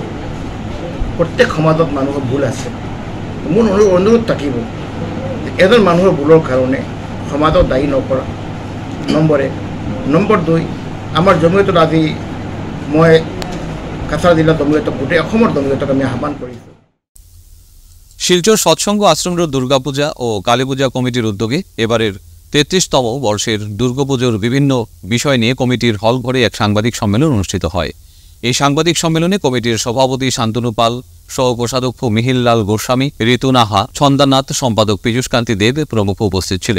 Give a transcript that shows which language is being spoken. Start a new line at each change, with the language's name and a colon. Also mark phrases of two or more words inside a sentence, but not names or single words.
Assamese: প্ৰত্যেক সমাজত মানুহৰ ভুল আছে। মোৰ অনুৰোধ থাকিব এজন মানুহৰ ভুলৰ কাৰণে সমাজক দায়ী নকৰা। নম্বৰ 2, আমাৰ জমিয়তত আজি মই কাছাড় জিলা জমিয়তক গোটেই অসমৰ জমিয়তক আমি আহ্বান কৰিছোঁ।
Bangla: শিলচর সৎসঙ্গ আশ্রম রোড দুর্গাপূজা ও কালীপূজা কমিটির উদ্যোগে এবারের 33তম বর্ষের দুর্গাপুজোর বিভিন্ন বিষয় নিয়ে কমিটির হল ঘরে এক সাংবাদিক সম্মেলন অনুষ্ঠিত হয়। এই সাংবাদিক সম্মেলনে কমিটির সভাপতি শান্তনু পাল, সহ কোষাধ্যক্ষ মিহিরলাল গোস্বামী, ঋতু নাহা, ছন্দানাথ, সম্পাদক পীযূষকান্তি দেব প্রমুখ উপস্থিত ছিলেন।